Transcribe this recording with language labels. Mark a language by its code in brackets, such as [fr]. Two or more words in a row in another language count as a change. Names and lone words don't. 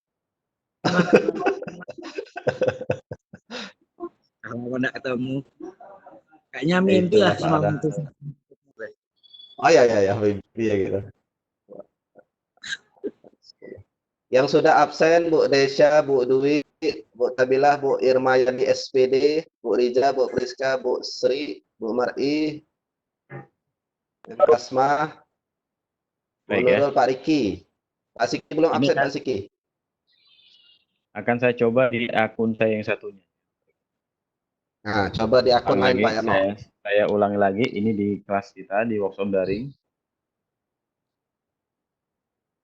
[id] Kalau enggak ketemu. Kayaknya mimpi lah semalam itu. Oh ya, mimpi ya gitu. Yang sudah absen Bu Desya, Bu Dwi, Bu Tabilah, Bu Irma Yandi SPD, Bu Rija, Bu Priska, Bu Sri, Bu Mar'i, Kasma, Bu Baik ya. Nurul, Pak Riki. Pak Siki belum absen Pak Siki. Akan saya coba di akun saya yang satunya. Nah, coba di akun lain Pak Yano. Saya ulangi lagi, ini di kelas kita, di workshop daring.